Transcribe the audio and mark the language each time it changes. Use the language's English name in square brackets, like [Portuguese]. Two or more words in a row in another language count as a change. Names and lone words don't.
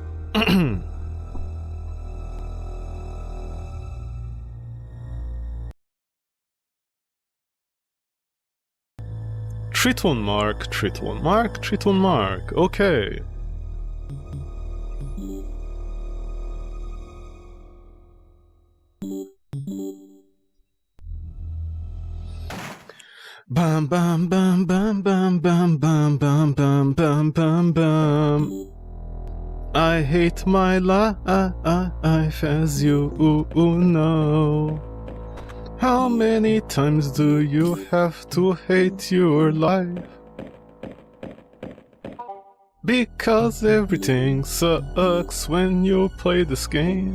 [English] Triton mark, Triton mark, Triton mark. Okay. Bam bam bam bam bam bam bam bam bam bam bam bam. I hate my life as you know. How many times do you have to hate your life? Because everything sucks when you play this game.